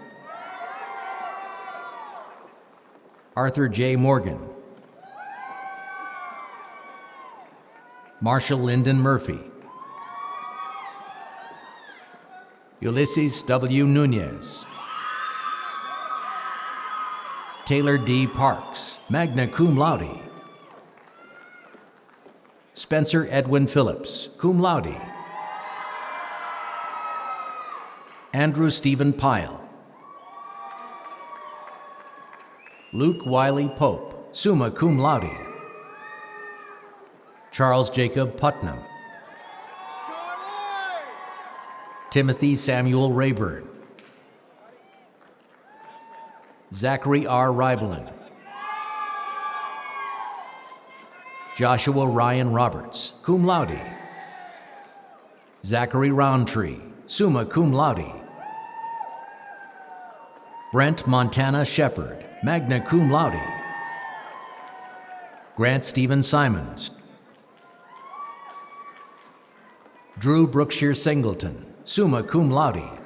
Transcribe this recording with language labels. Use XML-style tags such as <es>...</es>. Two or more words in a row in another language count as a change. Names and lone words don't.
<en>Arthur J. Morgan. Marshall Lyndon Murphy. Ulysses W. Nunez. Taylor D. Parks,</en> <la>magna cum laude.</la> <en>Spencer Edwin Phillips,</en> <la>cum laude.</la> <en>Andrew Stephen Pyle. Luke Wiley Pope,</en> <la>summa cum laude.</la> <en>Charles Jacob Putnam. Timothy Samuel Rayburn. Zachary R. Ribelin. Joshua Ryan Roberts,</en> <la>cum laude.</la> <en>Zachary Roundtree,</en> <la>summa cum laude.</la> <en>Brent Montana Shepard,</en> <la>magna cum laude.</la> <en>Grant Stephen Simons. Drew Brookshire Singleton,</en> <la>summa cum laude.</la>